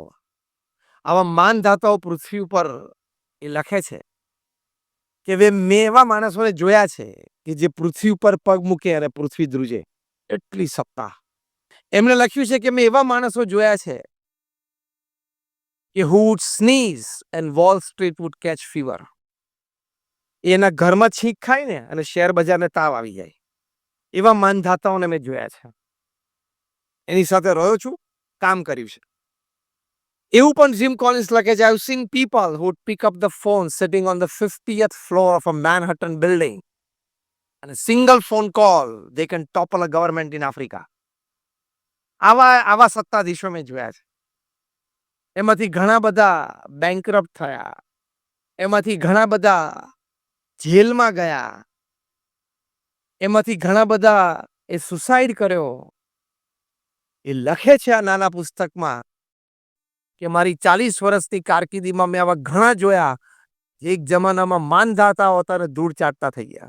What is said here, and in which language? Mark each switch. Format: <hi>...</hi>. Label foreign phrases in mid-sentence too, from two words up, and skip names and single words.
<gu>આવા માનધાતાઓ પૃથ્વી ઉપર એ લખે છે કે મેં એવા માણસોને જોયા છે કે જે પૃથ્વી ઉપર પગ મૂકે અને પૃથ્વી ધ્રુજે, એટલી સત્તા. એમણે લખ્યું છે કે મેં એવા માણસો જોયા છે કે</gu> <en>who would sneeze and Wall Street would catch fever.</en> <gu>એના ઘરમાં છીંક ખાય ને અને શેર બજારને તાવ આવી જાય. એવા માનધાતાઓને મેં જોયા છે. એની સાથે રહ્યો છું, કામ કર્યું છે. એવું પણ જીમ કોલિન્સ લખે છે,</gu> <en>I've seen people who would pick up the phone sitting on the 50th floor of a Manhattan building and a single phone call they can topple a government in Africa.</en> <gu>આવા સત્તાધીશો મેં જોયા છે. એમાંથી ઘણા બધા બેન્કરપ્ટ થયા, એમાંથી ઘણા બધા જેલમાં ગયા, એમાંથી ઘણા બધા એ સુસાઇડ કર્યો. એ લખે છે આ નાના પુસ્તકમાં કે મારી 40 વર્ષની કારકિર્દીમાં મેં આવા ઘણા જોયા જે એક જમાનામાં માનધાતા હતા અને ધૂળ ચાટતા થઈ ગયા.</gu>